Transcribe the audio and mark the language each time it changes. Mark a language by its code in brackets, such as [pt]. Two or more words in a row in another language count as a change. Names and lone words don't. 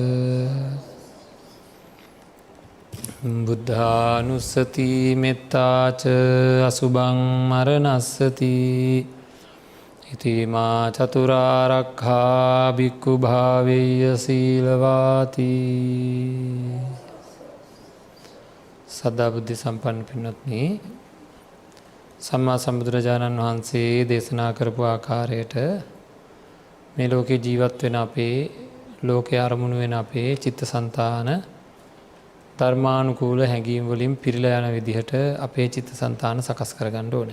[pi] බුද්ධානුස්සති මෙත්තාච අසුභං මරණස්සති ඉතිමා චතුරාරක්ඛා භික්ඛු භාවේය සීලවාති. [si] සදා බුද්ධ සම්පන්න පින්වත්නි, සම්මා සම්බුදුරජාණන් වහන්සේ දේශනා කරපු ආකාරයට මේ ලෝකේ ජීවත් වෙන අපේ ලෝකේ අරමුණු වෙන අපේ චිත්තසංතාන ධර්මානුකූල හැඟීම් වලින් පිරීලා යන විදිහට අපේ චිත්තසංතාන සකස් කරගන්න ඕනේ.